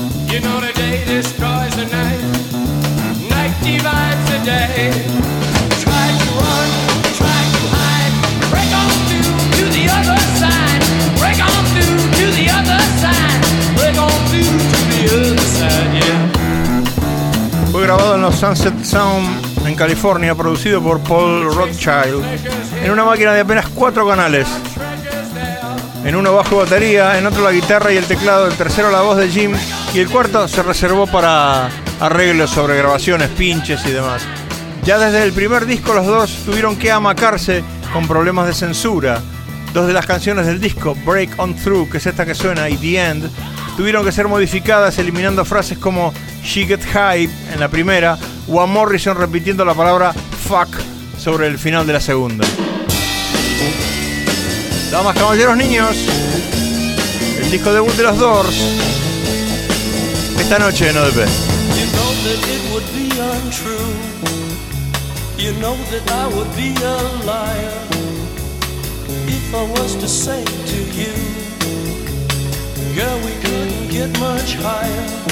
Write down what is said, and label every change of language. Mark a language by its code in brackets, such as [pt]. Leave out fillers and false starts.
[en] You know the day destroys the night, night divides the day. Try to run, try to hide, break on through to the other side. Break on through to the other side. Break on through to the other side, yeah. [es] Fue grabado en los Sunset Sound en California, producido por Paul Rothschild, en una máquina de apenas 4 canales. En uno bajo batería, en otro la guitarra y el teclado, el tercero la voz de Jim y el cuarto se reservó para arreglos sobre grabaciones, pinches y demás. Ya desde el primer disco los dos tuvieron que amacarse con problemas de censura. Dos de las canciones del disco, Break On Through, que es esta que suena, y The End, tuvieron que ser modificadas eliminando frases como [en] She Get High [es] en la primera o a Morrison repitiendo la palabra Fuck sobre el final de la segunda. Damas, caballeros, niños, el disco debut de los Doors, esta noche en ODP. [en] You know that it would be untrue. You know that I would be a liar if I was to say to you, girl, we couldn't get much higher.